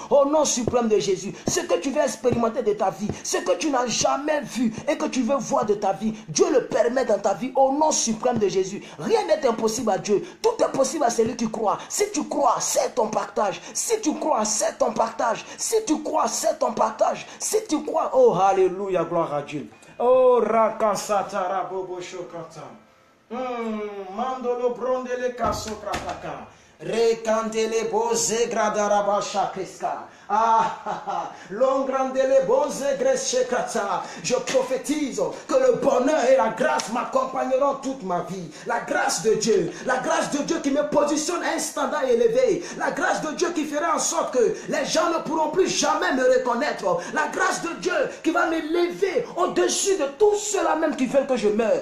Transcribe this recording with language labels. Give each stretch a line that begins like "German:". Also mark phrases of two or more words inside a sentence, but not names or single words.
French: Au nom suprême de Jésus, ce que tu veux expérimenter de ta vie, ce que tu n'as jamais vu et que tu veux voir de ta vie, Dieu le permet dans ta vie. Au nom suprême de Jésus, rien n'est impossible à Dieu. Tout est possible à celui qui croit. Si tu crois, c'est ton partage. Si tu crois, c'est ton partage. Si tu crois, c'est ton partage. Si tu crois, oh alléluia, gloire à Dieu. Oh rakasatara bobo shokata. Mandolo brondele kasokrataka. Rekandele boze gradaraba shakeska. Longrandele boze greshekata. Je prophétise que le bonheur et la grâce m'accompagneront toute ma vie. La grâce de Dieu qui me positionne à un standard élevé. La grâce de Dieu qui fera en sorte que les gens ne pourront plus jamais me reconnaître. La grâce de Dieu qui va m'élever au-dessus de tous ceux-là même qui veulent que je meure.